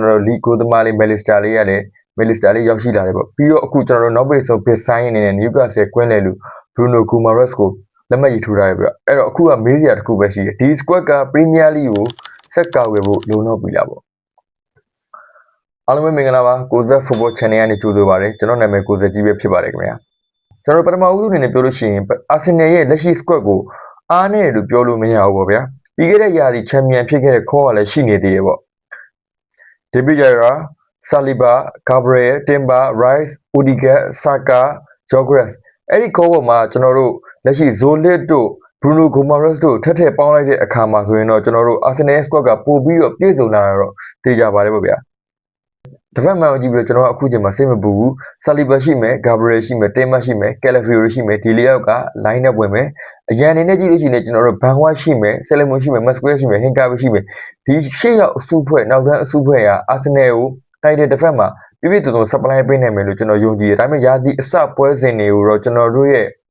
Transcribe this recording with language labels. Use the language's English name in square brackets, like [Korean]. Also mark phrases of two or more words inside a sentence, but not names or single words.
[Burmese] တော်တို့ League ကိုသမားလေး Melister လေးရတယ် Melister လေးရောက်ရှိလာတယ်ပေါ့ပြီးတော့အခုကျွန်တော်တို့နောက်ပိတ်ဆုံး [English] bid sign [Burmese] အနေနဲ့ Newcastle ကွင်းလေလူ Bruno Guimaraes ကိုလက်မှတ်ရေးထိုးထားရပြအဲ့တော့အခုကမေးစရာတစ်ခုပဲရှိတယ်ဒီ squad က Premier League ကိုဆက်ကောက်ခဲ့ဖို့လုံလောက်ပြီလားပေါ့အားလုံးပဲမင်္ဂလာပါကိုဇက် Football Channel ကနေကြိုဆိုပါရစေကျွန်တော်နာမည်ကိုဇက်ကြီးပဲဖြစ်ပါတယ်ခင်ဗျာကျွန်တော်ပထမဦးဆုံးအနေနဲ့ပြောလို့ရှိရင် Arsenal ရဲ့လက်ရှိ squad ကိုအားနဲ့လို့ပြောလို့မရဘူးပေါ့ဗျာပြီးခဲ့တဲ့ရာသီ Champion ဖြစ်ခဲ့တဲ့ခေါ်ကလည်းရှိနေသေးတယ်ပေါ့ David Raya Saliba Gabriel Timber Rice Odegaard Saka Gyökeres အဲ့ဒီခေါ်ပေါ်မှာကျွန်တော်တို့လက်ရှိ Zolit တို့ Bruno Guimaraes တို့ထပ်ပေါင်းလိုက်တဲ့အခါမှာဆိုရင်တော့ကျွန် တော်တို့ Arsenal squad ကပို့ပြီးတော့ပြည့်စုံလာတော့သိကြပါတယ်ပေါ့ဗျာတစ်ဖက်မှန်ကြည့်ပြီးတော့ကျွန်တော်အခုချိန်မှာစိတ်မပူဘူး Saliba ရှိမယ် Gabriel ရှိမယ် Timber ရှိမယ် Calafiori ရှိမယ်ဒီလေးယောက်က [English] line up [Burmese] ဝင်မယ်အရန်အနေနဲ့ကြည့်လို့ရှိရင်ကျွန်တော်တို့ Van White ရှိမယ် Salomon ရှိမယ် Masquerade ရှိမယ် Hincapié ရှိမယ်ဒီရှေ့ရောက်အစုဖွဲ့နောက်တန်းအစုဖွဲ့က Arsenal ကိုတိုက်တဲ့တစ်ဖက်မှာပြည့်ပြည့်စုံစုံ supply ပေးနိုင်မယ်လို့ကျွန်တော်ယုံကြည်တယ်ဒါပေမဲ့ရာသီအစပွဲစဉ်တွေကိုတော့ကျွန်တော်တို့ရဲ့